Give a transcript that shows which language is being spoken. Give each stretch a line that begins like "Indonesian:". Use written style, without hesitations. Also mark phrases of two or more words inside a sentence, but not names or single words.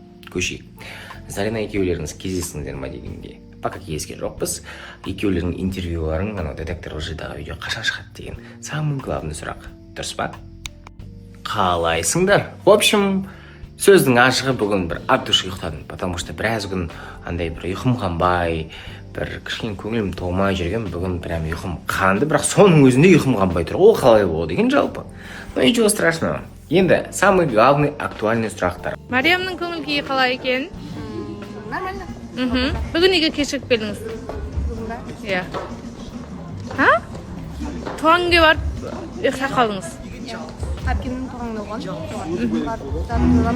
Kazakh: көшейік. Зарина екеулеріңіз кездестіңіздер ма дегенге. Пока кездескен жоқпыз. Екеулердің интервьюларын анау
Russian: детектор лжидағы
Kazakh: видео қашан шығады деген
Russian: самый главный
Kazakh: сұрақ. Дұрыс па? Қалайсыңдар?
Russian: В общем,
Kazakh: сөздің ашығы бүгін бір
Russian: от души
Kazakh: ұйықтадым,
Russian: потому что
Kazakh: біраз күн андай бір ұйқым қанбай, бір кішкене көңілім толмай жүрген, бүгін прям ұйқым қанды, бірақ соның өзінде ұйқым қанбай тұр. Ол қалай болады деген жалпы.
Russian: Но ничего страшного.
Kazakh: Енді
Russian: самый главный
Kazakh: актуальный сұрақтар. Мариямның көңіл күйі қалай екен? Нормально. Бүгін неге кешігіп келдіңіз? Бүгін ба? Иә. Ха? Туған күнге барып ұйықтап қалдыңыз? Әпкемнің туғанында болған.